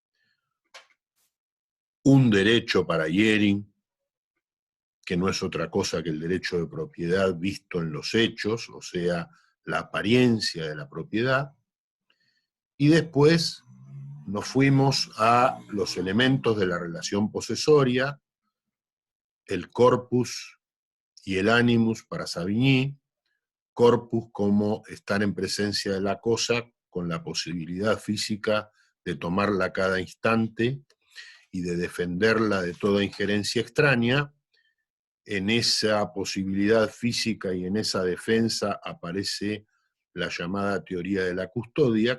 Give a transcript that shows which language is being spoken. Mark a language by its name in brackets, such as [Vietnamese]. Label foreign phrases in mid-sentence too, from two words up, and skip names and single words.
[Spanish] un derecho para Jhering, que no es otra cosa que el derecho de propiedad visto en los hechos, o sea, la apariencia de la propiedad, y después nos fuimos a los elementos de la relación posesoria, el corpus y el animus para Savigny, corpus como estar en presencia de la cosa con la posibilidad física de tomarla a cada instante y de defenderla de toda injerencia extraña. En esa posibilidad física y en esa defensa aparece la llamada teoría de la custodia,